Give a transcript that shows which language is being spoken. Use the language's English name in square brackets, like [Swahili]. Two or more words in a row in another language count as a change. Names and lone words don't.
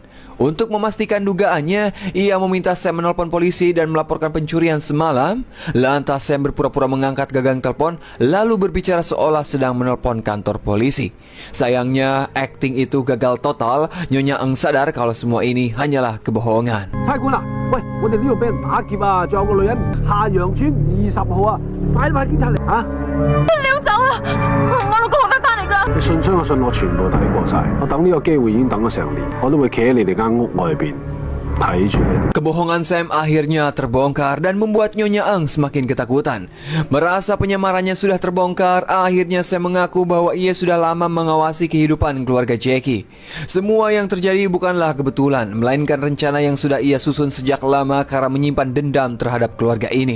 [Indonesian] Untuk memastikan dugaannya, ia meminta Sam menelpon polisi dan melaporkan pencurian semalam. Lantas Sam berpura-pura mengangkat gagang telepon lalu berbicara seolah sedang menelpon kantor polisi. Sayangnya, akting itu gagal total. Nyonya Ang sadar kalau semua ini hanyalah kebohongan. [Cantonese] 差館啊，喂，我哋呢度俾人打劫啊，仲有個女人下陽村20號啊，快啲派警察嚟啊！你要走啊！我老公好得翻嚟㗎。你信箱嘅信我全部睇過晒，我等呢個機會已經等咗成年，我都會企喺你哋間屋外邊睇住你。 [Indonesian] Kebohongan Sam akhirnya terbongkar dan membuat Nyonya Ang semakin ketakutan. Merasa penyamarannya sudah terbongkar, akhirnya Sam mengaku bahwa ia sudah lama mengawasi kehidupan keluarga Jackie. Semua yang terjadi bukanlah kebetulan, melainkan rencana yang sudah ia susun sejak lama karena menyimpan dendam terhadap keluarga ini.